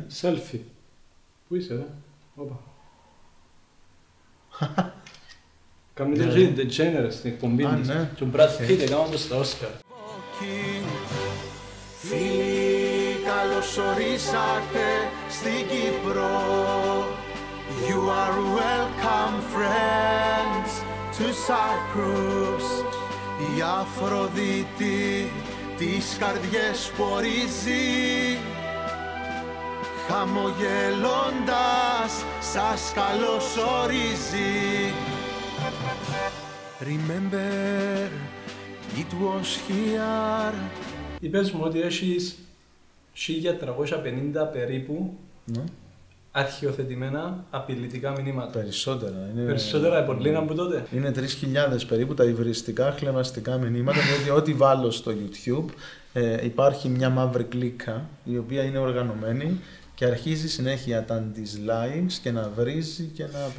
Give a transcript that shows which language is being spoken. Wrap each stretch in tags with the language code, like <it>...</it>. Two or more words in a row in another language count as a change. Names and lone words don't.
<el>Selfie. Πού είσαι ρε? Όπα. Κάμουν το Degeneres στην εκπομπή της. Και ο Brad Pitt έκαναν το στα Όσκαρ. Φίλοι, καλώς ορίσατε στην Κύπρο.</el> <en>You are welcome friends to Cyprus.</en> <el>Η Αφροδίτη τις καρδιές πορίζει, χαμογελώντας σας καλωσορίζει.</el> <en>Remember, it was here.</en> <el>Είπες μου ότι έχεις 1350 περίπου αρχιοθετημένα απειλητικά μηνύματα. Περισσότερα. Περισσότερα από λίγα από τότε. Είναι 3.000 περίπου τα υβριστικά χλευαστικά μηνύματα, διότι ό,τι βάλω στο YouTube υπάρχει μια μαύρη κλίκα η οποία είναι οργανωμένη και αρχίζει συνέχεια τα dislikes και να βρίζει και να απειλεί.</el>